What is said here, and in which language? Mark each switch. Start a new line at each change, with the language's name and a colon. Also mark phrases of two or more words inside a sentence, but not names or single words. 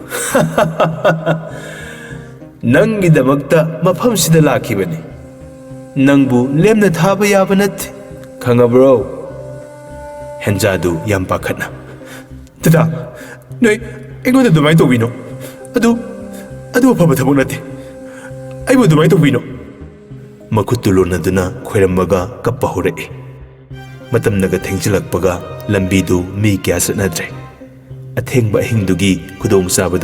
Manipuri: नंगी दमकता मफम सिदा लाखिबने नंगबु लेमना थाबा याबा नथि खंगब्रो हेंजादु याम पाखतना ꯗꯗꯥ ꯅꯣꯏ ꯑꯩꯉꯣꯟꯗ ꯑꯗꯨꯃꯥꯏꯅ ꯇꯧꯕꯤꯅꯣ ꯑꯗꯨ ꯑꯐꯕ ꯊꯕꯛ ꯅꯠꯇꯦ ꯑꯩꯕꯨ ꯑꯗꯨꯃꯥꯏꯅ ꯇꯧꯕꯤꯅꯣ ꯃꯈꯨꯠꯇꯨ ꯂꯣꯟꯅꯗꯨꯅ ꯈꯣꯏꯔꯝꯃꯒ ꯀꯞꯄ ꯍꯧꯔꯛꯏ ꯃꯇꯝꯅꯒ ꯊꯦꯡꯖꯤꯜꯂꯛꯄꯒ ꯂꯝꯕꯤꯗꯨ ꯃꯤ ꯀꯌꯥ ꯆꯠꯅꯗ꯭ꯔꯦ ꯑꯊꯦꯡꯕ ꯑꯍꯤꯡꯗꯨꯒꯤ ꯈꯨꯗꯣꯡꯆꯥꯕꯗꯨ